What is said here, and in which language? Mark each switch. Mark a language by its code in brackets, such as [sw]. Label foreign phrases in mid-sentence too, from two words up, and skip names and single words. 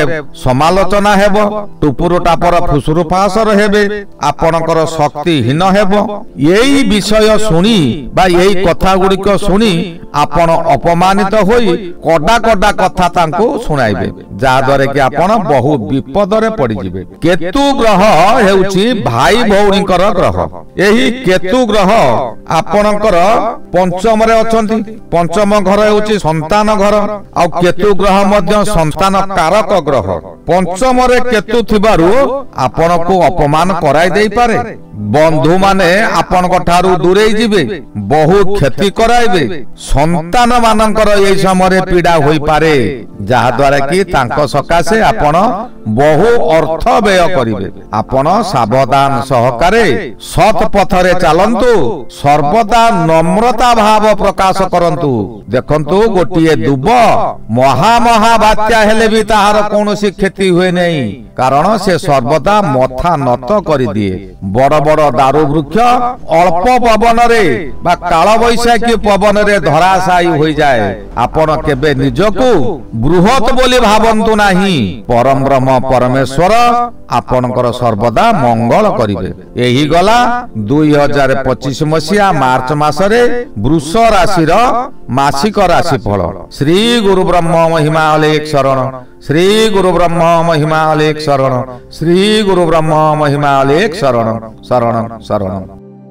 [or] ସମାଲୋଚନା ହେବୋ ଟୁପୁର ଟାପର ଫୁସୁରୁ ଫାସର ହେବେ ଆପଣକର ଶକ୍ତିହୀନ ହେବୋ ଏଇ ବିଷୟ ଶୁଣି ବା ଏଇ କଥା ଗୁଡ଼ିକ ଶୁଣି ଆପଣ ଅପମାନିତ ହୋଇ କଡ଼ା କଡ଼ା କଥା ତାଙ୍କୁ ଶୁଣାଇବେ ଯା ଦ୍ୱାରା କି ଆପଣ ବହୁ ବିପଦ ରେ ପଡ଼ି ଯିବେ କେତୁ ଗ୍ରହ ହେଉଛି ଭାଇ ଭଉଣୀଙ୍କର ଗ୍ରହ ଏହି କେତୁ ଗ୍ରହ ଆପଣକର ପଞ୍ଚମ ରେ ଅଛନ୍ତି ପଞ୍ଚମ ଘର ହେଉଛି ସନ୍ତାନ ଘର ଆ କେତୁ ଗ୍ରହ ମଧ୍ୟ ସନ୍ତାନ କାରକ ଗ୍ରହ ପଞ୍ଚମ ରେ କେତୁ ଥିବାରୁ ଆପଣ କୁ ଅପମାନ କରାଇ ଦେଇ ପାରେ ବନ୍ଧୁ ମାନେ ଆପଣ ଠାରୁ ଦୂରେଇ ଯିବେ ବହୁ କ୍ଷତି କରାଇବେ ସନ୍ତାନ ମାନଙ୍କର ଏ ସମୟ ପୀଡ଼ା ହୋଇ ପାରେ ଯାହା ଦ୍ୱାରା କି ତାଙ୍କ ସକାଶେ ଆପଣ ବହୁ ଅର୍ଥ ବ୍ୟୟ କରିବେ ଆପଣ ସାବଧାନ ସହକାରେ ସତ ପଥରେ ଚଳନ୍ତୁ ସର୍ବଦା ନମ୍ରତା ଭାବ ପ୍ରକାଶ କରନ୍ତୁ ଦେଖନ୍ତୁ ଗୋଟିଏ ଦୁବ ମହା ମହା ବାତ୍ୟା ହେଲେ ଭି ତାହାର କୌଣସି କ୍ଷତି ହୁଏ ନାହିଁ କାରଣ ସେ ସର୍ବଦା ମଥା ନତ କରି ଦିଏ ବଡ଼ ବଡ଼ ଦାରୁ ବୃକ୍ଷ ଅଳ୍ପ ପବନ ରେ ବା କାଳ ବୈଶାଖୀ ପବନ ରେ ଧରାଶାୟୀ ହୋ ଯାଏ ଆପଣ କେବେ ନିଜକୁ ବୃହତ ବୋଲି ଭାବନ୍ତୁ ନାହିଁ ପରମ ବ୍ରହ୍ମ ପରମେଶ୍ୱର ଆପଣକର ସର୍ବଦା ମଙ୍ଗଳ କରିବେ ଏହି ଗଲା 2025 ମସିହା ମାର୍ଚ୍ଚ ମାସରେ ବୃଷ ରାଶିର ମାସିକ ରାଶିଫଳ ଶ୍ରୀ ଗୁରୁ ବ୍ରହ୍ମ ମହିମାଲେଖ ଶରଣ ଶ୍ରୀ ଗୁରୁ ବ୍ରହ୍ମ ମହିମାଲେଖ ଶରଣ ଶ୍ରୀ ଗୁରୁ ବ୍ରହ୍ମ ମହିମାଲେଖ ଶରଣ ଶରଣ ଶରଣ शरण।